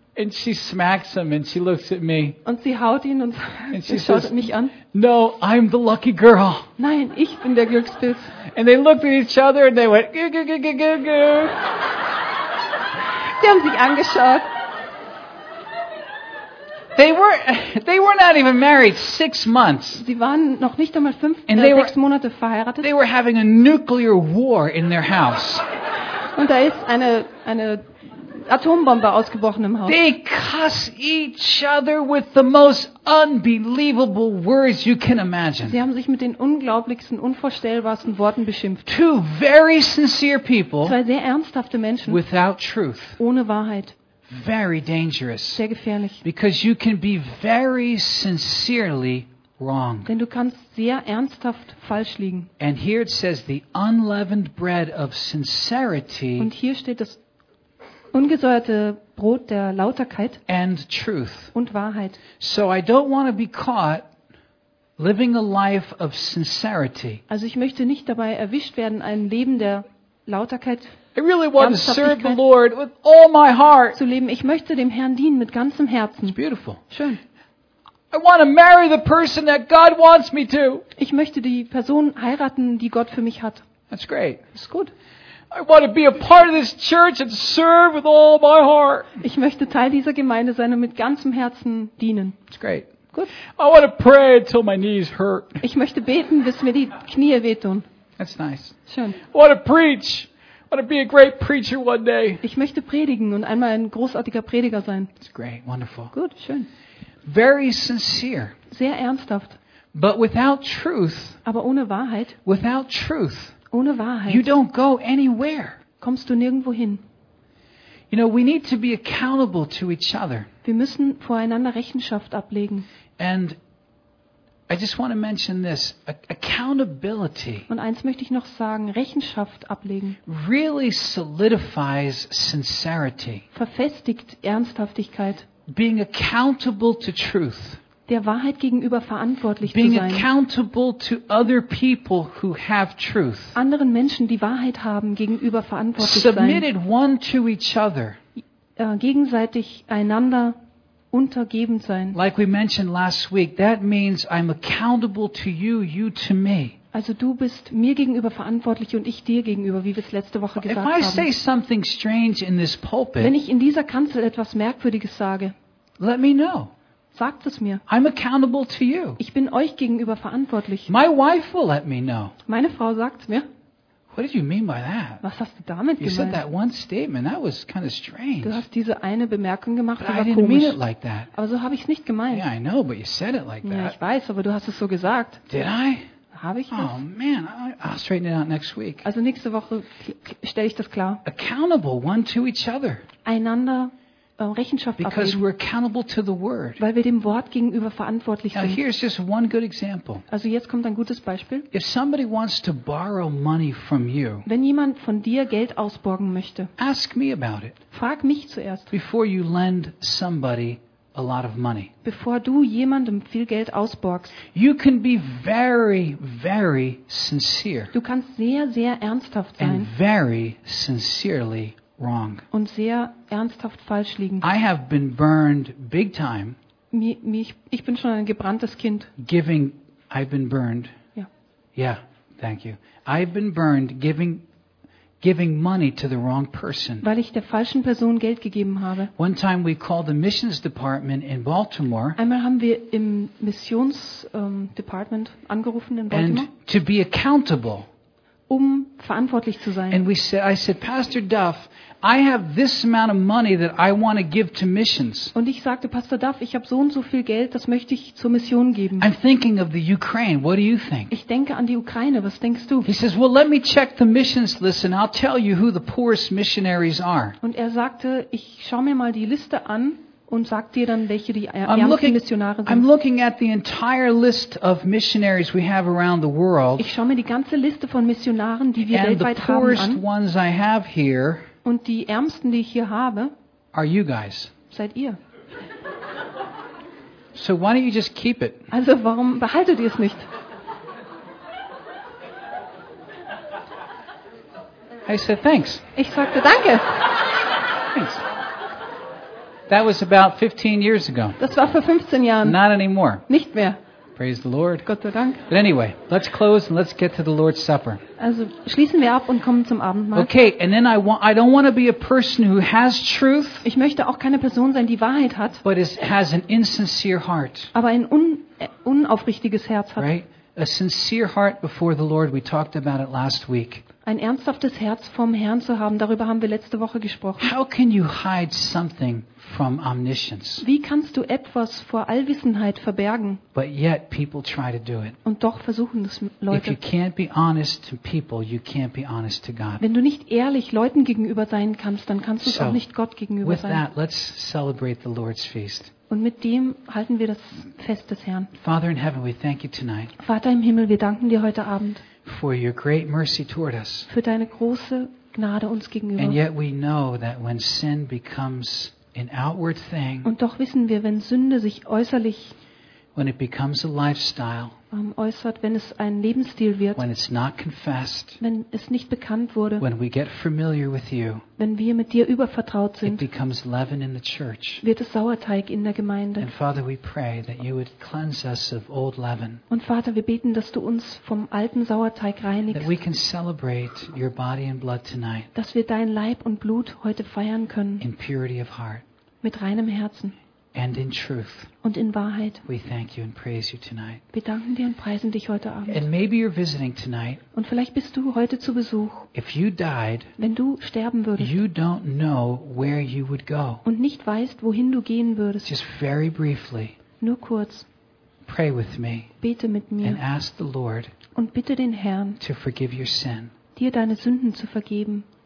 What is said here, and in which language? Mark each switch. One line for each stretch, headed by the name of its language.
English: And she smacks him and she looks at me.
German: Und sie haut ihn und
English: and
German: sie schaut
English: says,
German: mich an.
English: No, I'm the lucky girl.
German: Nein, ich bin der Glückspilz.
English: And they looked at each other and they went, goo, goo, goo, goo, goo.
German: Die haben sich angeschaut.
English: They were not even married 6 months.
German: Sie waren noch nicht einmal sechs Monate verheiratet.
English: They were having a nuclear war in their house.
German: Und da ist eine Atombombe ausgebrochen im Haus.
English: They cuss each other with the most unbelievable words you can imagine.
German: Sie haben sich mit den unglaublichsten, unvorstellbarsten Worten beschimpft.
English: Two very sincere people.
German: Zwei sehr ernsthafte Menschen.
English: Without truth.
German: Ohne Wahrheit.
English: Very dangerous.
German: Sehr gefährlich.
English: Because you can be very sincerely wrong.
German: Denn du kannst sehr ernsthaft falsch liegen.
English: And here it says the unleavened bread of sincerity.
German: Und hier steht das ungesäuerte Brot der Lauterkeit
English: and truth.
German: Und Wahrheit.
English: So I don't want to be caught living a life of sincerity.
German: Also ich möchte nicht dabei erwischt werden, ein Leben der Lauterkeit.
English: I really want to serve the Lord with all my heart.
German: Zu leben. Ich möchte dem Herrn dienen mit ganzem Herzen.
English: It's beautiful.
German: Schön.
English: I want to marry the person that God wants me to.
German: Ich möchte die Person heiraten, die Gott für mich hat.
English: That's great.
German: Ist gut.
English: I want to be a part of this church and serve with all my heart.
German: Ich möchte Teil dieser Gemeinde sein und mit ganzem Herzen dienen.
English: That's great.
German: Gut.
English: I want to pray until my knees hurt.
German: Ich möchte beten, bis mir die Knie wehtun.
English: That's nice.
German: Schön.
English: I want to preach. I want to be a great preacher one day.
German: Ich möchte predigen und einmal ein großartiger Prediger sein.
English: It's great, wonderful.
German: Gut, schön.
English: Very sincere.
German: Sehr ernsthaft.
English: But without truth.
German: Aber ohne Wahrheit.
English: Without truth.
German: Ohne Wahrheit.
English: You don't go anywhere.
German: Kommst du nirgendwo hin.
English: You know, we need to be accountable to each other.
German: Wir müssen voreinander Rechenschaft ablegen.
English: And I just want to mention this, accountability.
German: Und eins möchte ich noch sagen, Rechenschaft ablegen.
English: Really solidifies sincerity.
German: Verfestigt Ernsthaftigkeit.
English: Being accountable to truth.
German: Der Wahrheit gegenüber verantwortlich
English: being
German: zu sein.
English: Being accountable to other people who have truth.
German: Anderen Menschen, die Wahrheit haben, gegenüber verantwortlich
English: submitted
German: sein.
English: Submitted one to each other.
German: Gegenseitig einander untergebend sein.
English: Like we mentioned last week, that means I'm accountable to you, you to me.
German: Also du bist mir gegenüber verantwortlich und ich dir gegenüber, wie wir es letzte Woche gesagt haben.
English: If I say something strange in this pulpit,
German: wenn ich in dieser Kanzel etwas Merkwürdiges sage,
English: let me know.
German: Sagt es mir.
English: I'm accountable to you.
German: Ich bin euch gegenüber verantwortlich.
English: My wife will let me know.
German: Meine Frau sagt es mir.
English: What did you mean by that?
German: Was hast du damit
English: you
German: gemeint?
English: Said that one statement. That was kind of strange.
German: Du hast diese eine Bemerkung gemacht,
English: but
German: die war
English: I didn't
German: komisch.
English: Mean it like that.
German: Aber so habe ich es nicht gemeint.
English: Yeah, I know, but you said it like that.
German: Ja, ich weiß, aber du hast es so gesagt.
English: Did I?
German: Habe ich das?
English: Oh man, I'll straighten it out next week.
German: Also nächste Woche stelle ich das klar.
English: Accountable one to each other.
German: Einander Rechenschaft ablegen.
English: Because we're accountable to the word.
German: Weil wir dem Wort gegenüber verantwortlich
English: now, Here's just one good example.
German: Also jetzt kommt ein gutes Beispiel.
English: If somebody wants to borrow money from you,
German: wenn jemand von dir Geld ausborgen möchte,
English: ask me about it,
German: frag mich zuerst.
English: Before you lend somebody a lot of money.
German: Bevor du jemandem viel Geld ausborgst.
English: You can be very, very sincere.
German: Du kannst sehr, sehr ernsthaft sein.
English: And very sincerely wrong.
German: Und sehr ernsthaft falsch liegen.
English: I have been burned big time.
German: Ich bin schon ein gebranntes Kind.
English: Giving, I've been burned.
German: Ja.
English: Yeah, thank you. I've been burned giving money to the wrong person.
German: Weil ich der falschen Person Geld gegeben habe.
English: One time we called the missions department in Baltimore.
German: Einmal haben wir im Missionsdepartment angerufen in Baltimore.
English: And to be accountable.
German: Um verantwortlich zu sein.
English: And I said Pastor Duff, I have this amount of money that I want to give to missions.
German: Und ich sagte Pastor Duff, ich habe so und so viel Geld, das möchte ich zur Mission geben.
English: I'm thinking of the Ukraine. What do you think?
German: Ich denke an die Ukraine. Was denkst du?
English: He says, well, let me check the missions list and I'll tell you who the poorest missionaries are.
German: Und er sagte, ich schau mir mal die Liste an und sag dir dann, welche die ärmsten Missionare sind.
English: I'm looking at the entire list of missionaries we have around the world.
German: Ich schaue mir die ganze Liste von Missionaren, die wir weltweit haben, an.
English: And the poorest ones I have here.
German: Und die ärmsten, die ich hier habe,
English: are you guys.
German: Seid ihr.
English: So why don't you just keep it?
German: Also warum behaltet ihr es nicht?
English: I said thanks.
German: Ich sagte danke.
English: Thanks. That was about 15 years ago.
German: Das war vor 15 Jahren.
English: Not anymore.
German: Nicht mehr.
English: Praise the Lord.
German: Gott sei Dank.
English: But anyway, let's close and let's get to the Lord's Supper.
German: Also, schließen wir ab und kommen zum Abendmahl.
English: Okay, and then I don't want to be a person who has truth.
German: Ich möchte auch keine Person sein, die Wahrheit hat.
English: But has an insincere heart.
German: Aber ein unaufrichtiges Herz hat.
English: Right? A sincere heart before the Lord. We talked about it last week.
German: Ein ernsthaftes Herz vom Herrn zu haben, darüber haben wir letzte Woche gesprochen.
English: How can you hide something from omniscience?
German: Wie kannst du etwas vor Allwissenheit verbergen?
English: But yet people try to do it.
German: Und doch versuchen es Leute.
English: If you can't be honest to people, you can't be honest to God.
German: Wenn du nicht ehrlich Leuten gegenüber sein kannst, dann kannst du es auch nicht Gott gegenüber
English: with
German: sein.
English: That, let's celebrate the Lord's feast.
German: Und mit dem halten wir das Fest des Herrn.
English: Father in heaven, we thank you tonight.
German: Vater im Himmel, wir danken dir heute Abend.
English: For your great mercy toward us.
German: Für deine große Gnade uns gegenüber.
English: And yet we know that when sin becomes an outward thing.
German: Und doch wissen wir, wenn Sünde sich äußerlich,
English: when it becomes a lifestyle,
German: äußert, wenn es ein Lebensstil wird,
English: when it's not confessed,
German: wenn es nicht bekannt wurde,
English: when we get familiar with you,
German: wenn wir mit dir übervertraut sind,
English: it becomes leaven in the church,
German: wird es Sauerteig in der Gemeinde.
English: And Father, we pray that you would cleanse us of old leaven.
German: Und Vater, wir beten, dass du uns vom alten Sauerteig reinigst.
English: That we can celebrate your body and blood tonight.
German: Dass wir dein Leib und Blut heute feiern können.
English: In purity of heart.
German: Mit reinem Herzen.
English: And in truth.
German: Und in Wahrheit.
English: We thank you and praise you tonight.
German: Wir danken dir und preisen dich heute Abend.
English: And maybe you're visiting tonight.
German: Und vielleicht bist du heute zu Besuch.
English: If you died,
German: wenn du sterben würdest,
English: you don't know where you would go.
German: Und nicht weißt, wohin du gehen würdest.
English: Just very briefly.
German: Nur kurz.
English: Pray with me.
German: Bete mit mir.
English: And ask the Lord.
German: Und bitte den Herrn.
English: To forgive your sin.
German: Dir deine Sünden zu vergeben.